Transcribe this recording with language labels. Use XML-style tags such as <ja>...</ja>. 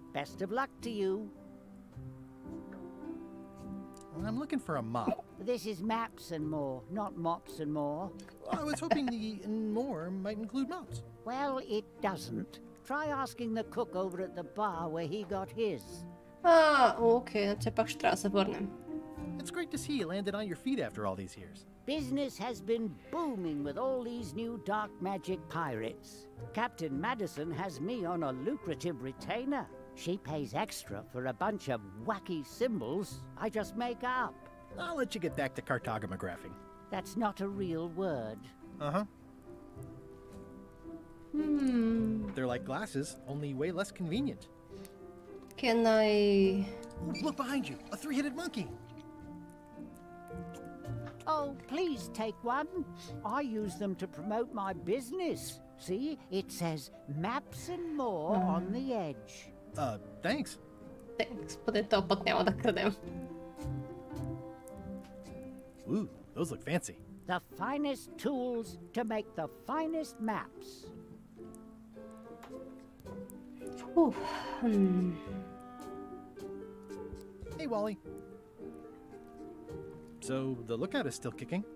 <en>Best of luck to you. Well, I'm looking for a mop. This is maps and more, not mops and more. I was hoping the more might include mops. Well, it doesn't. Try asking the cook over at the bar where he got his.</en> <bg>Окей, все пак ще трябва да се върнем.</bg> <en>It's great to see you landed on your feet after all these years. Business has been booming with all these new dark magic pirates. Captain Madison has me on a lucrative retainer. She pays extra for a bunch of wacky symbols I just make up. I'll let you get back to cartographing. That's not a real word. Uh-huh. They're like glasses, only way less convenient. Can I... Ooh, look behind you! A three-headed monkey! Oh, please take one. I use them to promote my business. See, it says maps and more on the edge. Thanks. Thanks,</en> <bg>поне този път няма да крадем.</bg> <en>Ooh, those look fancy. The finest tools to make the finest maps. Hey, Wally. So, the lookout is still kicking?</en>